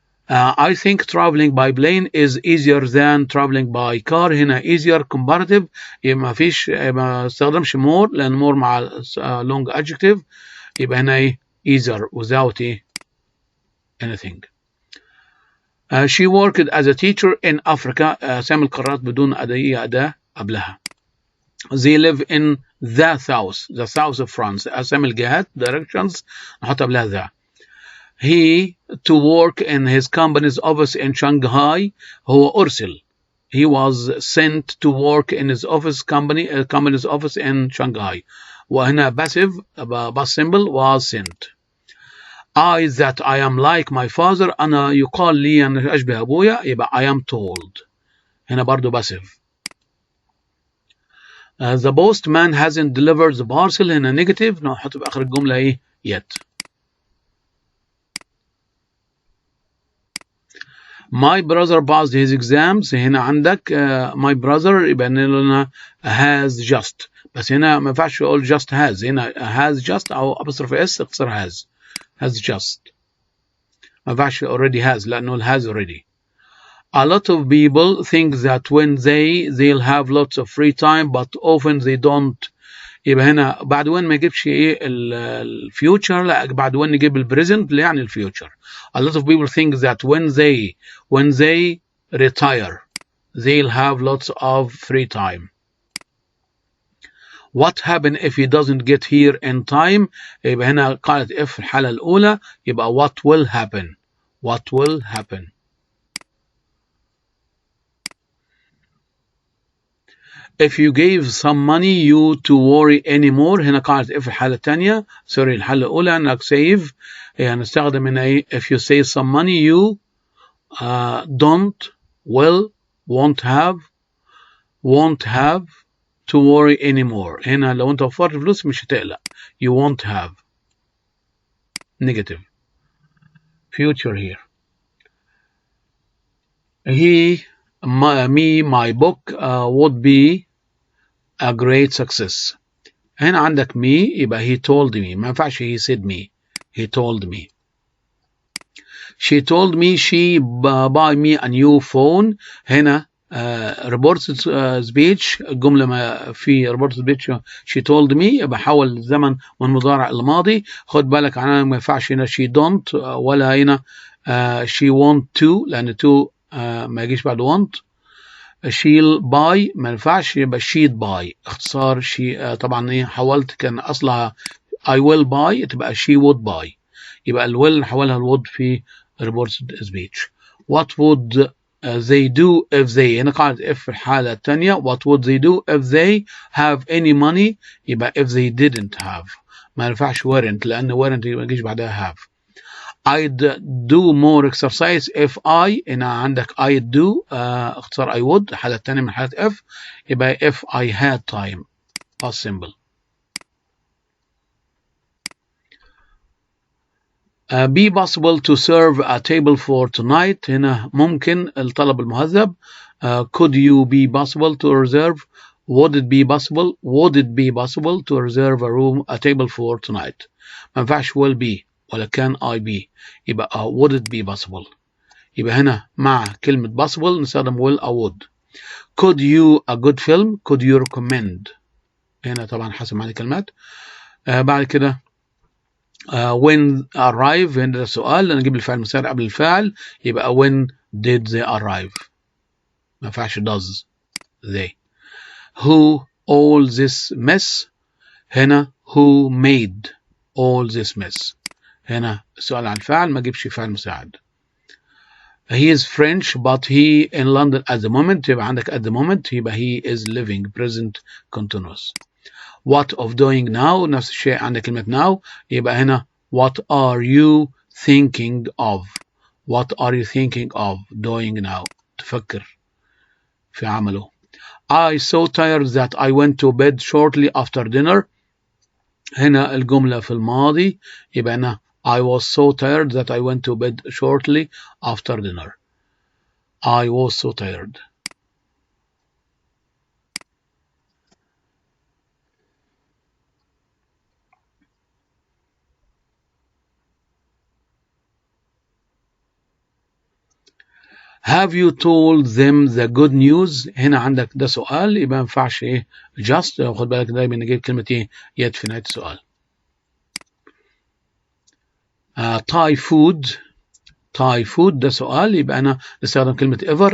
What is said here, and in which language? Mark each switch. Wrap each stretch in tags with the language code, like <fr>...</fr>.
<en>I think traveling by plane is easier than traveling by car.</en> <ar>هنا easier comparative ما فيش ما استخدمش more لأن more مع long adjective يبقى هنا easier</ar> <en>without anything. She worked as a teacher in Africa.</en> <ar>أسامي القارات بدون أداة قبلها.</ar> <en>They live in the south of France.</en> <ar>أسامي الجهات directions نحط قبلها the.</ar> <en>He to work in his company's office in Shanghai.</en> <ar>هو أرسل.</ar> <en>He was sent to work in his company's office in Shanghai.</en> <ar>وهنا passive</ar> <en>past simple was sent. That I am like my father.</en> <ar>أنا يقال لي أن أشبه أبويا يبقى</ar> <en>I am told.</en> <ar>هنا برضو passive.</ar> <en>The postman hasn't delivered the parcel.</en> <ar>هنا negative نحط في آخر الجملة yet.</ar> <en>My brother passed his exams.</en> <ar>هنا عندك</ar> <en>my brother</en> <ar>يبقى لنا</ar> <en>has just.</en> <ar>بس هنا ما ينفعش أقول just has. هنا has just أو apostrophe s اختصر has just. ما ينفعش</ar> <en>already has</en> <ar>لأنه</ar> <en>has already. A lot of people think that when they'll have lots of free time but often they don't.</en> <ar>يبقى هنا بعد وين ما يجيبش الفيوتشر لا بعد وين نجيب البريزنت اللي يعني الفيوتشر.</ar> <en>A lot of people think that when they retire they'll have lots of free time. What happens if he doesn't get here in time?</en> <ar>يبقى هنا قالت if في الحالة الأولى يبقى</ar> <en>what will happen. If you gave some money you to worry anymore. هنا قالت if الحالة الثانية الحالة الأولى أنك save يعني نستخدم هنا if you save some money you don't won't have to worry anymore.</en> <ar>هنا لو أنت وفرت فلوس مش هتقلق.</ar> <en>You won't have. Negative. Future here. My book would be a great success.</en> <ar>هنا عندك</ar> <en>me</en> <ar>يبقى</ar> <en>he told me.</en> <ar>ما ينفعش</ar> <en>he said me. He told me. She told me she buy me a new phone.</en> <ar>هنا reported speech الجملة ما في reported speech</ar> <en>she told me</en> <ar>يبقى حول الزمن من مضارع الماضي. خد بالك عنها ما ينفعش هنا she don't ولا هنا</ar> <en>she want to</en> <ar>لأن to ما يجيش بعد want. she'll buy ما ينفعش يبقى she'd buy اختصار طبعا حولت كان أصلها</ar> <en>I will buy</en> <ar>تبقى</ar> <en>she would buy</en> <ar>يبقى will نحولها would في reported speech.</ar> <en>What would they do if they</en> <ar>هنا قاعدة if في الحالة الثانية</ar> <en>what would they do if they have any money يبقى if they didn't have</en> <ar>ما ينفعش</ar> <en>weren't لأن weren't</en> <ar>ما يجيش بعدها</ar> <en>have. I'd do more exercise if I</en> <ar>هنا عندك</ar> <en>I'd do اختصار I would</en> <ar>الحالة الثانية من حالة if يبقى</ar> <en>if I had time past simple. Be possible to serve a table for tonight.</en> <ar>هنا ممكن الطلب المهذب.</ar> <en>Could you be possible to reserve? Would it be possible to reserve a table for tonight?</en> <ar>ما ينفعش will be ولا can I be يبقى</ar> <en>would it be possible.</en> <ar>يبقى هنا مع كلمة possible نستخدم will أو would.</ar> <en>Could you a good film? Could you recommend؟</en> <ar>هنا طبعا حسب معنى الكلمات. بعد كده when arrive هنا ده سؤال، نجيب الفعل المساعد قبل الفاعل، يبقى</ar> <en>when did they arrive.</en> <ar>ما ينفعش</ar> <en>does they. who all this mess. هنا who made all this mess.</en> <ar>هنا السؤال عن الفاعل ما جيبش فعل مساعد.</ar> <en>he is French but he in London at the moment.</en> <ar>يبقى عندك</ar> <en>at the moment يبقى he is living present continuous. what of doing now.</en> <ar>نفس الشيء عندك كلمة</ar> <en>now،</en> <ar>يبقى هنا</ar> <en>what are you thinking of. what are you thinking of doing now.</en> <ar>تفكر في عمله.</ar> <en>I so tired that I went to bed shortly after dinner.</en> <ar>هنا الجملة في الماضي، يبقى هنا</ar> <en>I was so tired that I went to bed shortly after dinner. I was so tired. Have you told them the good news.</en> <ar>هنا عندك ده سؤال، يبقى ما ينفعش ايه just. خد بالك دايما نجيب كلمة ايه يد في نهاية السؤال.</ar> <en>Thai food. Thai food</en> <ar>ده سؤال، يبقى أنا نستخدم كلمة ever.</ar>